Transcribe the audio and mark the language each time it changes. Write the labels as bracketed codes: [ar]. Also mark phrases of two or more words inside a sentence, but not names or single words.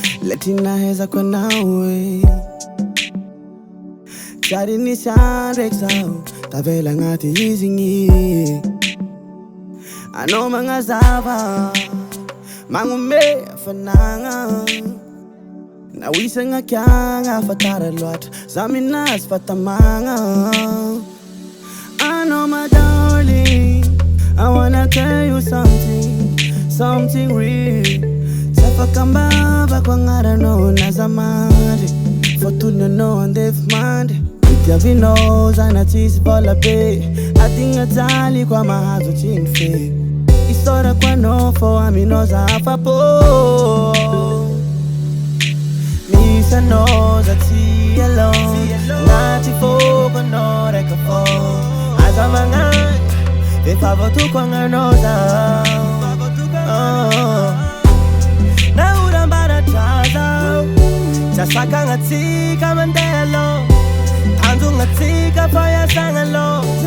[mg] tinaheza kwa nawe Tsary nisy andraiky zaho tavela agnaty izy igny Anao magnazava magnome hafanagna Na ho isagna kiagna afatara loatra Za minazy fatamagna [en] I know my darling I wanna tell you something real [mg] Tsafakambava kwa ngaranao na zamandry Fotonanao andefy mandry Itiavinao zana tsisy vola be Adigna jaly kwa mahazo tsiny fe Isora kwa no fo aminao za afapo Misanao za tsy alone Ngati foko no reka fo Aza magnany Efa voatoko agnanao za Naurambaratraza Sasakagna tsika mandeha aloha Tanjogna tsika fayasagna aloha